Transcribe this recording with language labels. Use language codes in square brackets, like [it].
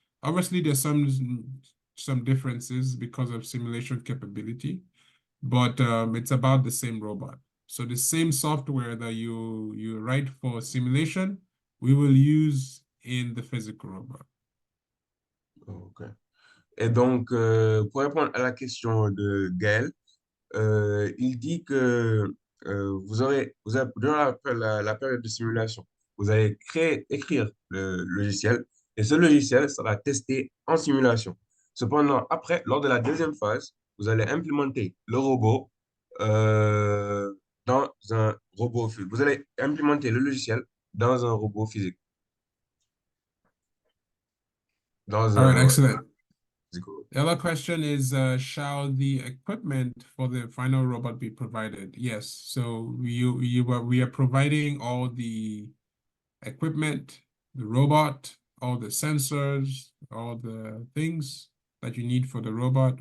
[en] Obviously, there's some differences because of simulation capability, but it's about the same robot. So the same software that you write for simulation, we will use in the physical robot. Ok. [fr] Et donc, pour répondre à la question de Gaël, il dit que durant la période de simulation, vous allez écrire le logiciel et ce logiciel sera testé en simulation. Cependant, après, lors de la deuxième phase, vous allez implémenter le robot euh, dans un robot physique. Vous allez implémenter le logiciel dans un robot physique. Dans [en] All right, [fr] un [en] excellent. [fr] physique. [en] The other question is, shall the equipment for the final robot be provided? Yes. So we are providing all the equipment, the robot, all the sensors, all the things that you need for the robot.